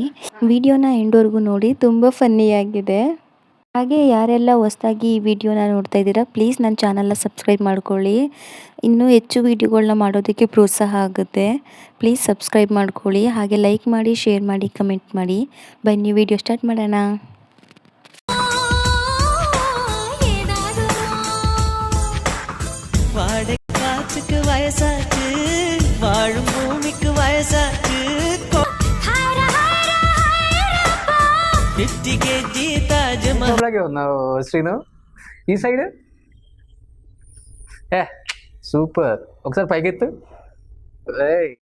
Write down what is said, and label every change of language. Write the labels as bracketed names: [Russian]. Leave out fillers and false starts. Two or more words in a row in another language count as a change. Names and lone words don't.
[Kannada] ವಿಡಿಯೋನ ಎಂಡ್ವರೆಗೂ ನೋಡಿ, ತುಂಬ ಫನ್ನಿಯಾಗಿದೆ. ಹಾಗೆ ಯಾರೆಲ್ಲ ಹೊಸದಾಗಿ ಈ ವಿಡಿಯೋನ ನೋಡ್ತಾ ಇದ್ದೀರಾ, ಪ್ಲೀಸ್ ನನ್ನ ಚಾನಲ್ನ ಸಬ್ಸ್ಕ್ರೈಬ್ ಮಾಡ್ಕೊಳ್ಳಿ. ಇನ್ನೂ ಹೆಚ್ಚು ವಿಡಿಯೋಗಳನ್ನ ಮಾಡೋದಕ್ಕೆ ಪ್ರೋತ್ಸಾಹ ಆಗುತ್ತೆ. ಪ್ಲೀಸ್ ಸಬ್ಸ್ಕ್ರೈಬ್ ಮಾಡ್ಕೊಳ್ಳಿ. ಹಾಗೆ ಲೈಕ್ ಮಾಡಿ, ಶೇರ್ ಮಾಡಿ, ಕಮೆಂಟ್ ಮಾಡಿ. ಬನ್ನಿ [English] video start [Kannada] ಮಾಡೋಣ. [Tamil] வயசாச்சு வாழும் பூமிக்கு வயசாச்சு 50 kg ತಾಜ್ಮಹಲ್ [Telugu] అలాగే ఉన్నావు శ్రీను ఈ సైడ్ ఏ సూపర్ ఒకసారి పైకెత్తు ఏయ్